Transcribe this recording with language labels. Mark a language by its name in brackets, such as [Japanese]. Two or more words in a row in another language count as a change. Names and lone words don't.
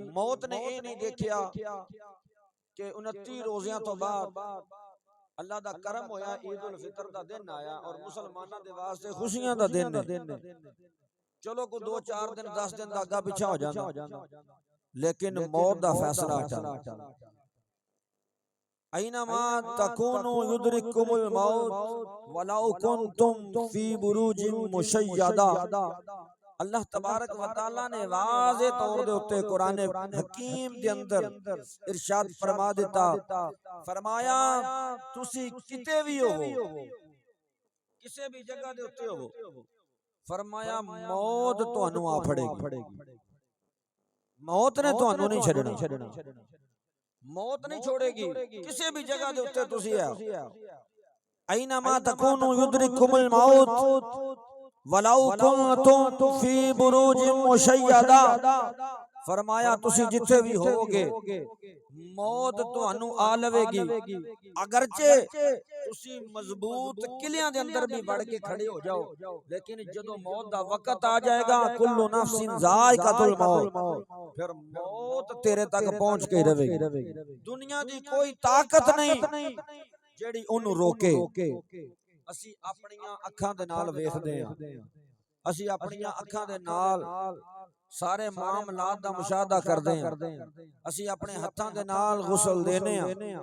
[Punjabi] موت نے یہ نہیں دیکھیا کہ 29 روزیاں تو بعد اللہ دا کرم ہویا، عید الفطر دا دن آیا اور مسلماناں دے واسطے خوشیاں دا دن ہے. چلو کوئی 2-4 دن 10 دن دا اگا پچھا ہو جاندا، لیکن موت دا فیصلہ اٹل. [Arabic] أينما تكونوا يدرككم الموت ولو كنتم في بروج مشيدة. [Punjabi] اللہ تبارک و تعالیٰ نے واضح طور دے اتے قرآن حکیم دے اندر ارشاد فرما دتا، فرمایا تسی کتے بھی ہو، کسی بھی جگہ دے اتے ہو، فرمایا موت تہانوں آ پھڑے گی، موت نے تہانوں نہیں چھڈنا، موت نہیں چھوڑے گی. کسی بھی جگہ دے اتے تسی ہے, [Arabic] أينما تكونوا يدرككم الموت ولو كنتم في بروج مشيدة, [Punjabi] فرمایا تسی جتھے بھی ہوگے موت تہانوں آ لوے گی، اگرچہ تسی مضبوط قلعیاں دے اندر بھی وڑ کے کھڑے ہو جاؤ، لیکن جدوں موت دا وقت آ جائے گا [Arabic] كل نفس ذائقة الموت, [Punjabi] پھر موت تیرے تک پہنچ کے رہے گی. دنیا دی کوئی طاقت نہیں جیڑی اونہوں روکے. اسی اپنیاں اکھاں دے نال ویکھدے ہاں، اسی اپنیاں اکھاں دے نال سارے معاملات دا مشاہدہ کردے ہاں، اسی اپنے ہتھاں دے نال غسل دینے ہاں,